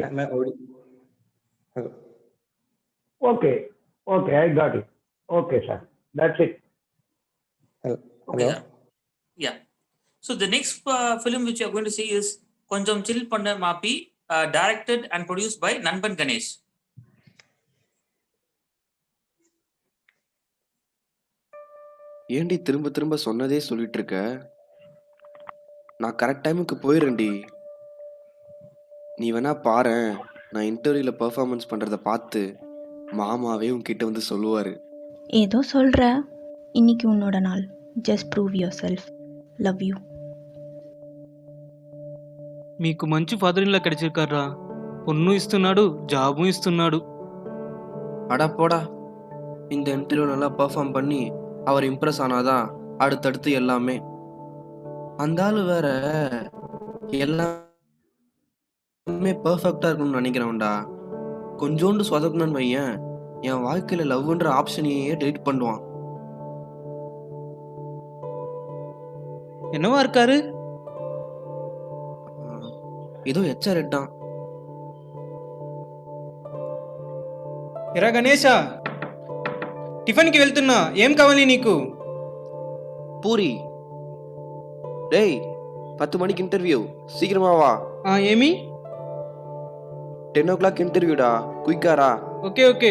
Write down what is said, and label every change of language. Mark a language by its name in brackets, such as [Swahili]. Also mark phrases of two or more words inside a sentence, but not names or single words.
[English] am I audible? Hello. Okay, I got it. Okay, sir. That's it. Hello. Okay, Hello? sir. Yeah. So the next film which you are going to see is Konjam Chill Panna Maapi, directed and produced by Nanban Ganesh. [Tamil] ஏண்டி திரும்ப திரும்ப சொன்னதே சொல்லிட்டு இருக்க? நான் கரெக்ட் டைமுக்கு போயிடுறேன்டி. நீ வேணா பாரேன், நான் இன்டர்வியூல பெர்ஃபார்மன்ஸ் பண்றத பார்த்து மாமாவே உன்கிட்ட வந்து சொல்லுவாரு. ஏதோ சொல்ற. இன்னைக்கு உன்னோட நாள். [English] just prove yourself. love you. [Telugu] మీకు మంచి [English] father in law [Telugu] கிடைச்சிருக்காரா. பொண்ணு ఇస్తున్నాడు, జాబు ఇస్తున్నాడు. [Tamil] அடா போடா, இந்த இன்டர்வியூ நல்லா பெர்ஃபார்ம் பண்ணி அவர் இம்ப்ரெஸ் ஆனாதான் அடுத்தடுத்து எல்லாமே. அந்த ஆளு வேற எல்லாமே பெர்ஃபெக்டா இருக்கணும்னு நினைக்கிறவன்டா. கொஞ்சோண்டு சொதப்பணும்னு வையன், என் வாழ்க்கையில லவ்ன்ற ஆப்ஷனையே டெலிட் பண்ணுவான். என்னவா இருக்காரு? [Telugu] ఏదో హెచ్ఆర్ఎడ్డా. ఎరా గణేషా, టిఫిన్కి వెళ్తున్నా, ఏం కావాలి నీకు? పూరి. [Tamil] டேய், 10 மணிக்கு இன்டர்வியூ, சீக்கிரமா வா. [Telugu] ఏమి? [Tamil] 10 o'clock இன்டர்வியூடா, குயிக்காரா. [English] okay okay.